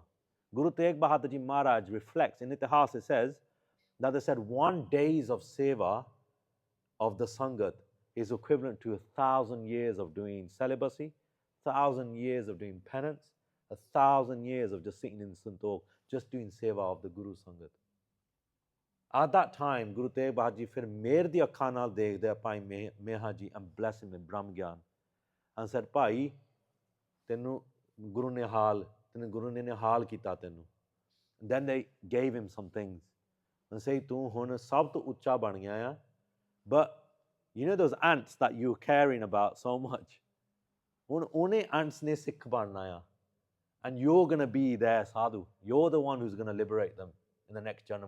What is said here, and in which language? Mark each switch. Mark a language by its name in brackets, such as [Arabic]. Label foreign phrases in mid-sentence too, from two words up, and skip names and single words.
[English] Guru Tegh Bahadur Ji Maharaj reflects, in Itihas it says, that they said 1 day of seva of the Sangat is equivalent to 1,000 years of doing celibacy, 1,000 years of doing penance, 1,000 years of just sitting in Santokh, just doing seva of the Guru Sangat. At that time, Guru Tegh Bahadur Ji [Punjabi] ਫਿਰ ਮਿਹਰ ਦੀ ਅੱਖਾਂ ਨਾਲ ਦੇਖਦੇ [English] Bhai Mehaji and blessed him with Brahm Gyan and said, [Punjabi] ਭਾਈ, ਤੈਨੂੰ ਗੁਰੂ ਨੇ ਨਿਹਾਲ ਕੀਤਾ ਤੈਨੂੰ. [English] Then they gave him some things and say, [Punjabi] ਤੂੰ ਹੁਣ ਸਭ ਤੋਂ ਉੱਚਾ ਬਣ ਗਿਆ ਹੈ. [English] But those ants that you're caring about so much, one ants [Punjabi] ਨੇ ਸਿੱਖ ਬਣਨਾ ਹੈ. [English] And you're going to be their sadhu. You're the one who's going to liberate them in the next janam.